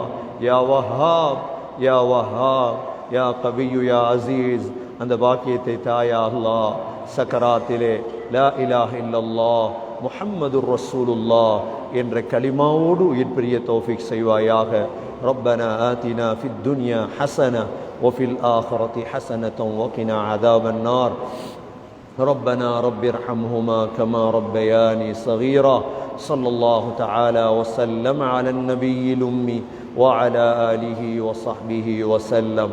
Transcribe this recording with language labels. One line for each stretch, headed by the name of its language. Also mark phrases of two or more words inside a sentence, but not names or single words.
Arabic: يا وهاب يا وهاب يا قوي يا عزيز,
Tamil: அந்த பாக்கியத்தை தாயா அல்லாஹ். சக்கராத்திலே
Arabic: لا إله إلا الله محمد رسول الله
Tamil: என்ற கலிமாவோடு உயிர் பிரிய தௌஃபீக் செய்வாயாக.
Arabic: ربنا آتنا في الدنيا حسنة وفي الآخرة حسنة وقنا عذاب النار. ربنا رب ارحمهما كما ربياني صغيرا. صلى الله تعالى وسلم على النبي الأمي وعلى آله وصحبه وسلم.